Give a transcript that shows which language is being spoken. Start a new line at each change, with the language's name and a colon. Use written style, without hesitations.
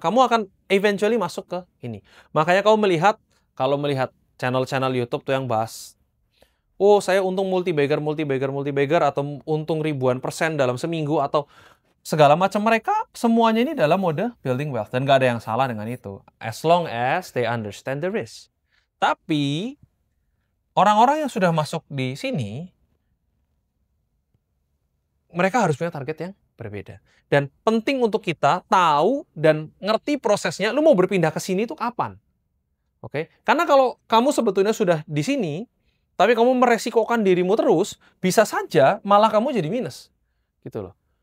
Indonesian: Kamu akan eventually masuk ke ini. Makanya kamu kalau melihat channel-channel YouTube tuh yang bahas, oh saya untung multi-bagger, atau untung ribuan persen dalam seminggu, atau segala macam, mereka semuanya ini dalam mode
English: building wealth.
Indonesian: Dan gak ada yang salah dengan itu.
English: As long as they understand the risk.
Indonesian: Tapi, orang-orang yang sudah masuk di sini, mereka harus punya target yang berbeda. Dan penting untuk kita tahu dan ngerti prosesnya, lu mau berpindah ke sini itu kapan. Oke? Karena kalau kamu sebetulnya sudah di sini, tapi kamu meresikokan dirimu terus, bisa saja malah kamu jadi minus. Gitu loh.